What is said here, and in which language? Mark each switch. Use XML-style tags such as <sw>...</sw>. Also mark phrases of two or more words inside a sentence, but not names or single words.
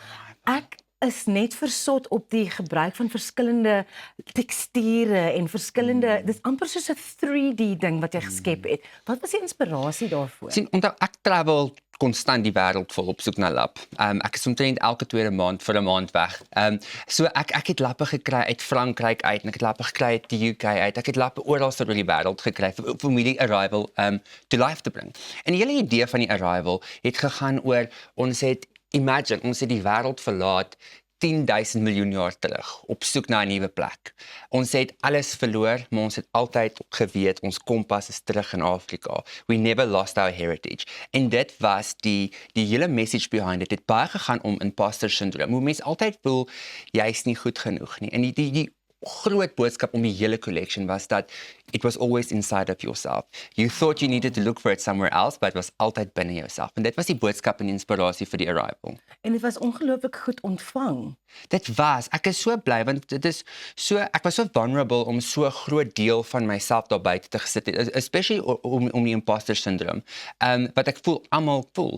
<af>Ek is net versot op die gebruik van verskillende teksture en verskillende, dis amper soos 'n 3D ding wat jy geskep het. Wat was die inspirasie daarvoor? Onthou ek travel konstant die wêreld vol op soek na lap. Ek is omtrent elke tweede maand vir 'n maand weg. So ek het lappe gekry uit Frankryk uit en ek het lappe gekry uit die UK uit. Ek het lappe oral oor die wêreld gekry vir die Arrival to life te bring. En die hele idee van die Arrival het gegaan oor ons het die wêreld verlaat 10.000 miljoen jaar terug op soek na 'n nuwe plek. Ons het alles verloor, maar ons het altyd geweet ons kompas is terug in Afrika.</af> <en>We never lost our heritage.</en> <af>En dit was die hele</af> <en>message behind it.</en> <af>Het baie gegaan om</af> <en>imposter syndrome.</en> <af>Hoe mense altyd voel jy's nie goed genoeg nie. En die groot boodskap om die hele collection was dat</af> <en>it was always inside of yourself.</en> <af>You thought you needed to look for it somewhere else, but it was altyd binne jouself. En dit was die boodskap en inspirasie vir die Arrival. En dit was ongelooflik goed ontvang. Ek is so bly want dit is so, ek was so vulnerable om so 'n groot deel van myself daar buite te gesit het, especially om die</af> <en>imposter syndrome.</en> <af>Wat ek almal voel.</af>